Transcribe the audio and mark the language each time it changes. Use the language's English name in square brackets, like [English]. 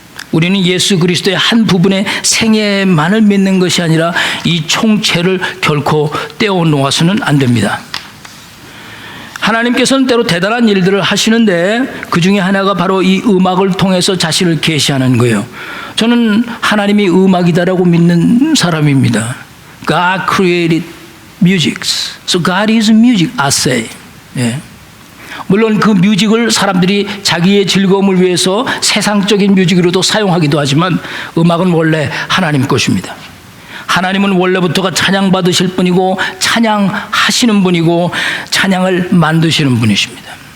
[Korean] 우리는 예수 그리스도의 한 부분의 생애만을 믿는 것이 아니라 이 총체를 결코 떼어놓아서는 안 됩니다. 하나님께서는 때로 대단한 일들을 하시는데 그 중에 하나가 바로 이 음악을 통해서 자신을 계시하는 거예요. 저는 하나님이 음악이다라고 믿는 사람입니다. [English] God created music. So God is music, I say. 예. [Korean] 물론 그 뮤직을 사람들이 자기의 즐거움을 위해서 세상적인 뮤직으로도 사용하기도 하지만 음악은 원래 하나님 것입니다. 하나님은 원래부터가 찬양받으실 분이고 찬양하시는 분이고 찬양을 만드시는 분이십니다.